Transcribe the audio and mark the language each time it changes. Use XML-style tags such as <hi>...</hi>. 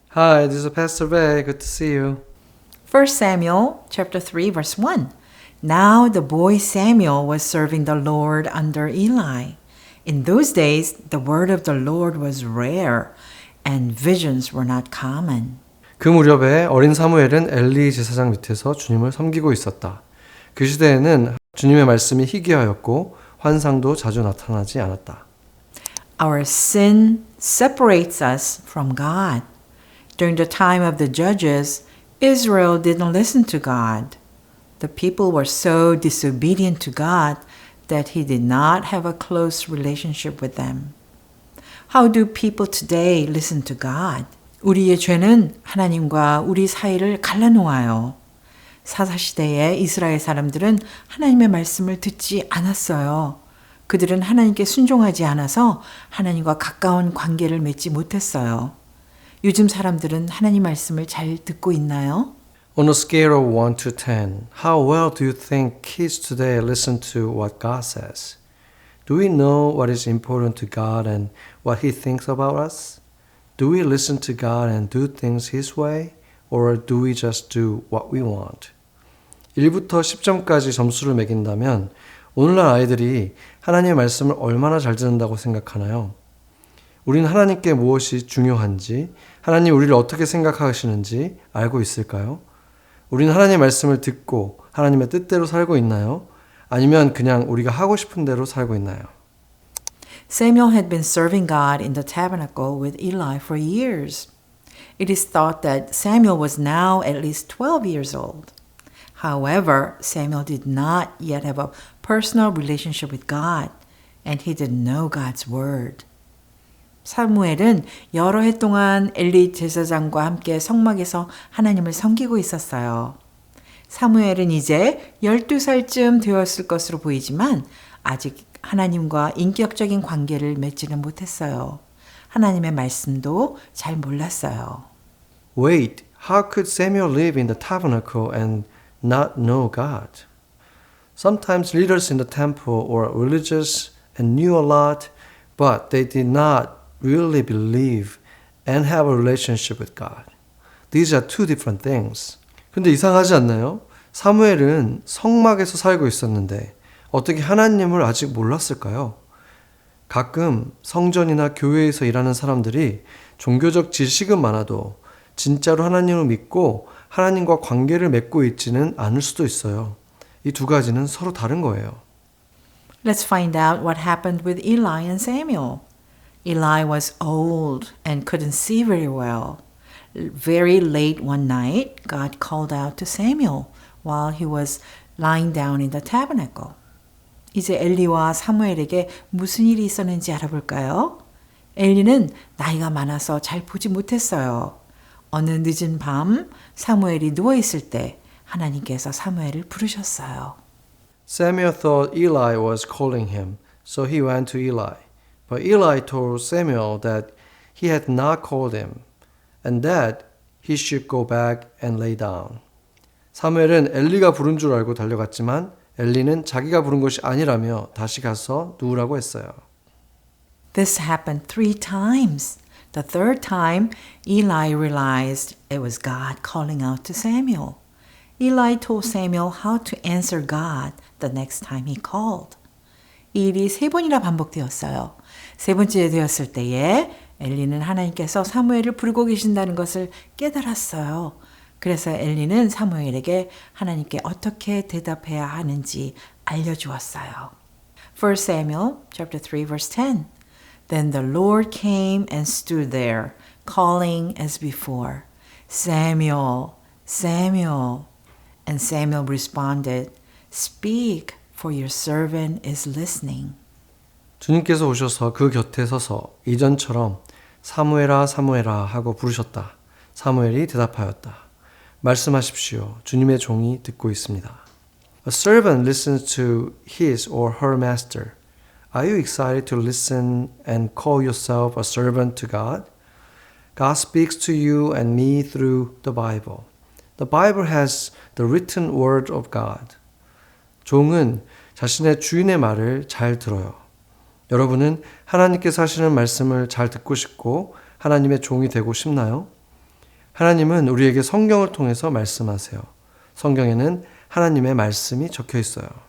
<en>Hi, this is Pastor Ray. Good to see you. 1 Samuel chapter 3 verse 1. Now the boy Samuel was serving the Lord under Eli. In those days, the word of the Lord was rare and visions were not common.</en> <ko>그 무렵에 어린 사무엘은 엘리 제사장 밑에서 주님을 섬기고 있었다. 그 시대에는 주님의 말씀이 희귀하였고 환상도 자주 나타나지 않았다.</ko> <en>Our sin separates us from God. During the time of the judges, Israel didn't listen to God. The people were so disobedient to God that he did not have a close relationship with them. How do people today listen to God?</en> <ko>우리의 죄는 하나님과 우리 사이를 갈라놓아요. 사사시대의 이스라엘 사람들은 하나님의 말씀을 듣지 않았어요. 그들은 하나님께 순종하지 않아서 하나님과 가까운 관계를 맺지 못했어요. 요즘 사람들은 하나님 말씀을 잘 듣고 있나요?</ko> <en>On a scale of 1 to 10, how well do you think kids today listen to what God says? Do we know what is important to God and what He thinks about us? Do we listen to God and do things His way? Or do we just do what we want?</en> <ko>1부터 10점까지 점수를 매긴다면 오늘날 아이들이 하나님의 말씀을 얼마나 잘 듣는다고 생각하나요? 우리는 하나님께 무엇이 중요한지, 하나님 우리를 어떻게 생각하시는지 알고 있을까요? 우리는 하나님의 말씀을 듣고 하나님의 뜻대로 살고 있나요? 아니면 그냥 우리가 하고 싶은 대로 살고 있나요?</ko> <en>Samuel had been serving God in the tabernacle with Eli for years. It is thought that Samuel was now at least 12 years old. However, Samuel did not yet have a personal relationship with God, and he didn't know God's word.</en> <ko>사무엘은 여러 해 동안 엘리 제사장과 함께 성막에서 하나님을 섬기고 있었어요. 사무엘은 이제 12살쯤 되었을 것으로 보이지만 아직 하나님과 인격적인 관계를 맺지는 못했어요. 하나님의 말씀도 잘 몰랐어요.</ko> <en>Wait, how could Samuel live in the tabernacle and not know God? Sometimes leaders in the temple were religious and knew a lot, but they did not really believe and have a relationship with God. These are two different things.</en> <ko>근데 이상하지 않나요? 사무엘은 성막에서 살고 있었는데 어떻게 하나님을 아직 몰랐을까요? 가끔 성전이나 교회에서 일하는 사람들이 종교적 지식은 많아도 진짜로 하나님을 믿고 하나님과 관계를 맺고 있지는 않을 수도 있어요. 이 두 가지는 서로 다른 거예요.</ko> <en>Let's find out what happened with Eli and Samuel. Eli was old and couldn't see very well. Very late one night, God called out to Samuel while he was lying down in the tabernacle.</en> <ko>이제 엘리와 사무엘에게 무슨 일이 있었는지 알아볼까요? 엘리는 나이가 많아서 잘 보지 못했어요. 어느 늦은 밤 사무엘이 누워있을 때 하나님께서 사무엘을 부르셨어요.</ko> <en>Samuel thought Eli was calling him, so he went to Eli. But Eli told Samuel that he had not called him, and that he should go back and lay down.</en> <ko>사무엘은 엘리가 부른 줄 알고 달려갔지만 엘리는 자기가 부른 것이 아니라며 다시 가서 누우라고 했어요.</ko> <en>This happened 3 times. The third time, Eli realized it was God calling out to Samuel. Eli told Samuel how to answer God the next time he called.</en> <ko>이 일이 3번이나 반복되었어요. 3번째 되었을 때에 엘리는 하나님께서 사무엘을 부르고 계신다는 것을 깨달았어요. 그래서 엘리는 사무엘에게 하나님께 어떻게 대답해야 하는지 알려주었어요.</ko> <en>1 Samuel chapter 3 verse 10. Then the Lord came and stood there, calling as before, Samuel, Samuel. And Samuel responded, Speak, for your servant is listening.</en> <ko>주님께서 오셔서 그 곁에 서서 이전처럼 사무엘아 사무엘아 하고 부르셨다. 사무엘이 대답하였다. 말씀하십시오. 주님의 종이 듣고 있습니다.</ko> <en>A servant listens to his or her master. Are you excited to listen and call yourself a servant to God? God speaks to you and me through the Bible. The Bible has the written word of God.</en> <ko>종은 자신의 주인의 말을 잘 들어요. 여러분은 하나님께서 하시는 말씀을 잘 듣고 싶고 하나님의 종이 되고 싶나요? 하나님은 우리에게 성경을 통해서 말씀하세요. 성경에는 하나님의 말씀이 적혀 있어요.</ko>